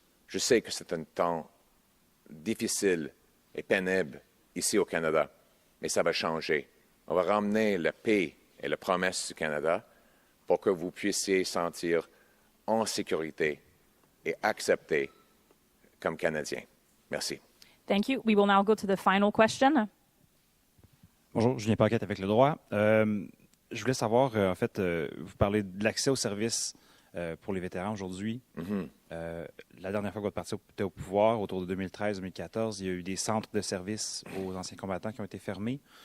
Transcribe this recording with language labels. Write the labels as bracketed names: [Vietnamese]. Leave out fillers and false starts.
[French] Je sais que c'est un temps difficile et pénible ici au Canada, mais ça va changer. On va ramener la paix et la promesse du Canada pour que vous puissiez sentir en sécurité et accepté comme Canadien. Merci. [English] Thank you. We will now go to the final question. [French] Bonjour, Julien Paquette avec le droit. Je voulais savoir, en fait, vous parlez de l'accès aux services pour les vétérans aujourd'hui. La dernière fois que votre parti était au pouvoir, autour de 2013-2014, il y a eu des centres de services aux anciens combattants qui ont été fermés.